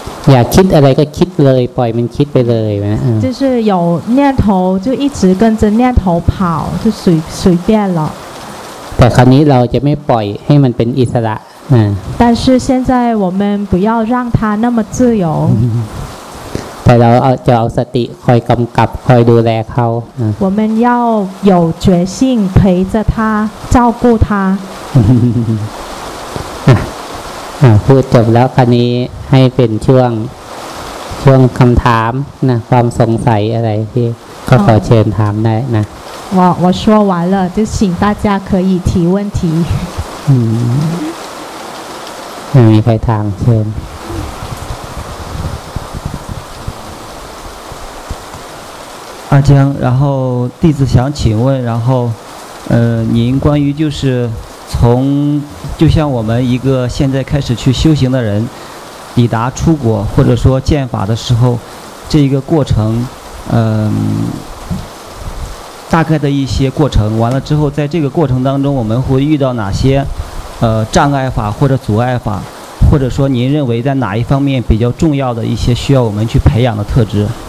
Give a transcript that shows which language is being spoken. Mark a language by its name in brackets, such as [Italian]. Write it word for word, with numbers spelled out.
[Thai] อยากคิดอะไรก็คิดเลยปล่อยมันคิดไปเลยนะ [Chinese] 就是有念头就一直跟着念头跑就随随便了 [Thai] แต่คราวนี้เราจะไม่ปล่อยให้มันเป็นอิสระนะ [Chinese] 但是现在我们不要让它那么自由 [Thai] แต่เราเอาจะเอาสติคอยกำกับคอยดูแลเขา [Chinese] 我们要有决心陪着他照顾他 [Thai] พูดจบแล้วคราวนี้ให้เป็นช่วงช่วงคำถามนะความสงสัยอะไรที่ก็ขอเชิญถามได้นะ [Chinese] 我我说完了就请大家可以提问题 [Thai] มีใครถามเชิญ [Chinese] 阿江，然后弟子想请问，然后，呃，您关于就是从就像我们一个现在开始去修行的人，抵达出国或者说见法的时候，这一个过程，嗯、呃，大概的一些过程，完了之后，在这个过程当中，我们会遇到哪些呃障碍法或者阻碍法，或者说您认为在哪一方面比较重要的一些需要我们去培养的特质？